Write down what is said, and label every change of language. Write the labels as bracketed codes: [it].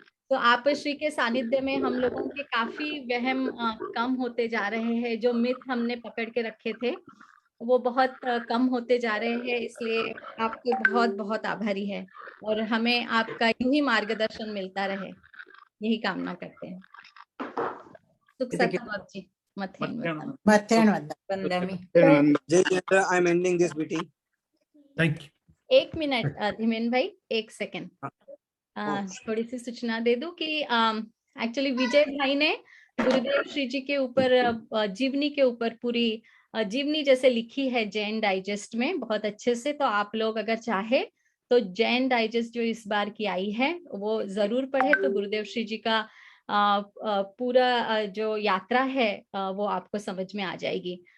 [hi] तो आप श्री के सानिध्य में हम लोगों के काफी वहम कम होते जा रहे हैं। जो मिथ हमने पकड़ के रखे थे वो बहुत कम होते जा रहे हैं, इसलिए आपके बहुत बहुत आभारी है और हमें आपका यूं ही मार्गदर्शन मिलता रहे, यही कामना करते हैं। सुख सतबाब जी मत्तेन वंदामि। [en] I am ending this meeting. [hi] Thank you. एक मिनट धीमेन भाई, एक सेकंड थोड़ी सी सूचना दे दूं कि एक्चुअली विजय भाई ने गुरुदेव श्री जी के ऊपर जीवनी के ऊपर पूरी जीवनी जैसे लिखी है जैन डाइजेस्ट में बहुत अच्छे से। तो आप लोग अगर चाहे तो जैन डाइजेस्ट जो इस बार की आई है वो जरूर पढ़े, तो गुरुदेव श्री जी का पूरा जो यात्रा है वो आपको समझ में आ जाएगी।